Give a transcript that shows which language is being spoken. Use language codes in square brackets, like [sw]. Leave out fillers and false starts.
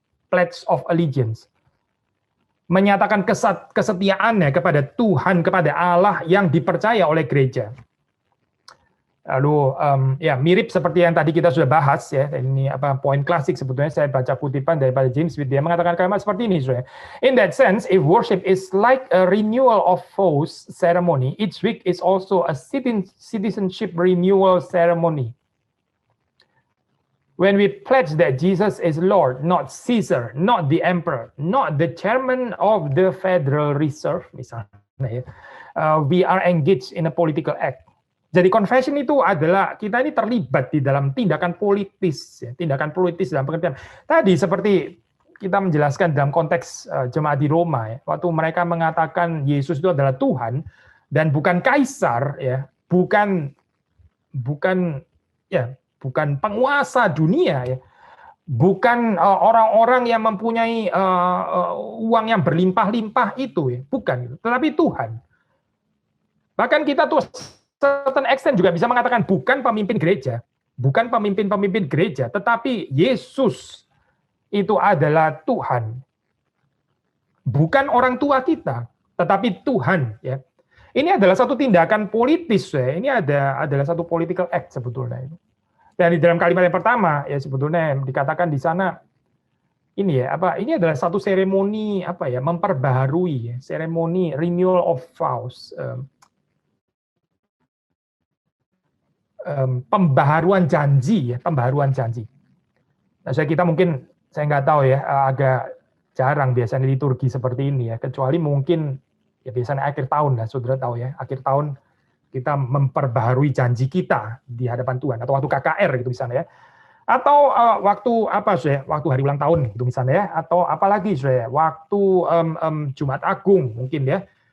[en] Pledge of allegiance. [id] Menyatakan kesetiaannya kepada Tuhan, kepada Allah yang dipercaya oleh gereja. Lalu ya mirip seperti yang tadi kita sudah bahas ya, ini apa poin klasik sebetulnya. Saya baca kutipan daripada James Smith, dia mengatakan kalimat seperti ini, saudara. [en] In that sense, if worship is like a renewal of vows ceremony, each week is also a citizenship renewal ceremony. When we pledge that Jesus is Lord, not Caesar, not the emperor, not the chairman of the Federal Reserve, misalnya, ya, we are engaged in a political act. [id] Jadi confession itu adalah kita ini terlibat di dalam tindakan politis, ya, tindakan politis dalam pengertian. Tadi seperti kita menjelaskan dalam konteks jemaat di Roma, ya, waktu mereka mengatakan Yesus itu adalah Tuhan dan bukan kaisar, ya, bukan penguasa dunia, ya, bukan orang-orang yang mempunyai uang yang berlimpah-limpah itu, ya, bukan, tetapi Tuhan. Bahkan kita tuh [en] certain extent [id] juga bisa mengatakan bukan pemimpin gereja, tetapi Yesus itu adalah Tuhan. Bukan orang tua kita, tetapi Tuhan. Ya. Ini adalah satu tindakan politis. Ya. Ini adalah satu political act sebetulnya. Dan di dalam kalimat yang pertama, ya sebetulnya dikatakan di sana ini ya apa? Ini adalah satu seremoni apa ya? Memperbaharui ya, seremoni [en] renewal of vows. [id] Pembaharuan janji ya, pembaharuan janji. Nah, kita mungkin saya nggak tahu ya, agak jarang biasanya liturgi seperti ini ya, kecuali mungkin ya biasanya akhir tahun lah, saudara tahu ya, akhir tahun kita memperbaharui janji kita di hadapan Tuhan, atau waktu KKR gitu misalnya ya, atau waktu apa sih, waktu hari ulang tahun gitu misalnya ya, atau apalagi sih, waktu Jumat Agung mungkin ya.